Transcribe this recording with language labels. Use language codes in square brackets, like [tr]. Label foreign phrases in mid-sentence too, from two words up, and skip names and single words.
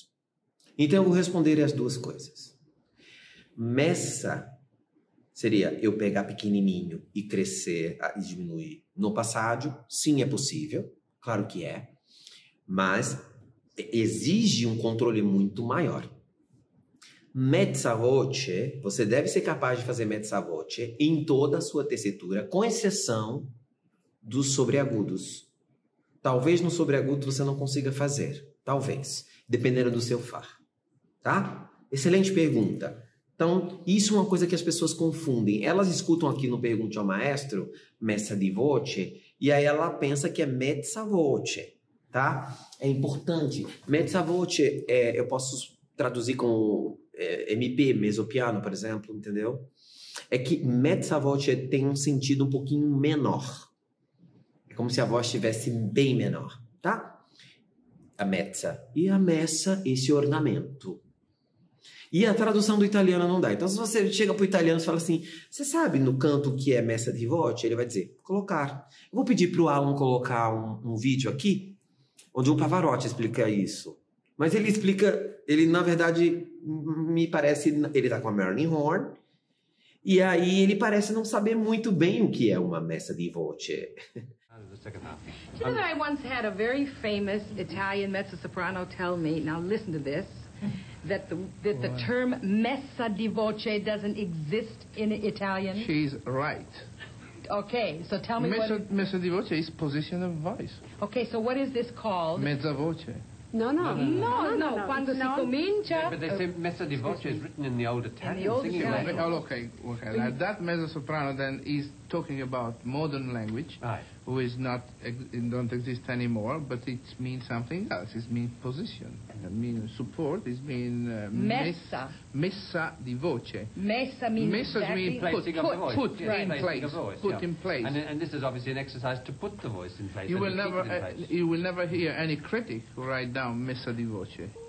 [pt] Então, eu vou responder as duas coisas. Messa seria eu pegar pequenininho e crescer e diminuir no passádio. Sim, é possível. Claro que é. Mas exige um controle muito maior. [it] Mezza voce, [pt] você deve ser capaz de fazer [it] mezza voce [pt] em toda a sua tessitura, com exceção dos sobreagudos. Talvez no sobreagudo você não consiga fazer. Talvez. Dependendo do seu far. Tá? Excelente pergunta. Então, isso é uma coisa que as pessoas confundem. Elas escutam aqui no Pergunte ao Maestro, [it] messa di voce, [pt] e aí ela pensa que é [it] mezza voce, [pt] tá? É importante. [it] Mezza voce, [pt] eu posso traduzir com MP, mesopiano, por exemplo, entendeu? É que [it] mezza voce [pt] tem um sentido um pouquinho menor. É como se a voz estivesse bem menor, tá? A mezza. E a messa, esse ornamento. E a tradução do italiano não dá. Então, se você chega para o italiano e fala assim, você sabe no canto o que é [it] messa di voce? [pt] Ele vai dizer, colocar. Eu vou pedir para o Alan colocar um vídeo aqui, onde o Pavarotti explica isso. Mas ele explica, ele na verdade, me parece, ele tá com a Marilyn Horne, e aí ele parece não saber muito bem o que é uma [it] messa di voce. [en] You know, I once had a very famous Italian mezzo-soprano tell me, now listen to this, that the term [it] messa di voce [en] doesn't exist in Italian? She's right. Okay, so tell me [it] Messa di voce [en] is position of voice. Okay, so what is this called? [it] Mezza voce. No. Quando si comincia... [en] Yeah, but they say [it] messa di voce [en] is written in the old Italian singing Italian. language. Okay. Now that mezzo soprano then is talking about modern language, Right. who is not don't exist anymore, but it means something else. It means position. It means support. It means Messa. [it] messa di voce. [en] Messa means Messa exactly... means Placing of the voice. put Yeah, in placing place. of voice, Put yeah. in place. And this is obviously an exercise to put the voice in place. You and will to keep never it in place. you will never hear any critic who write down [it] messa di voce.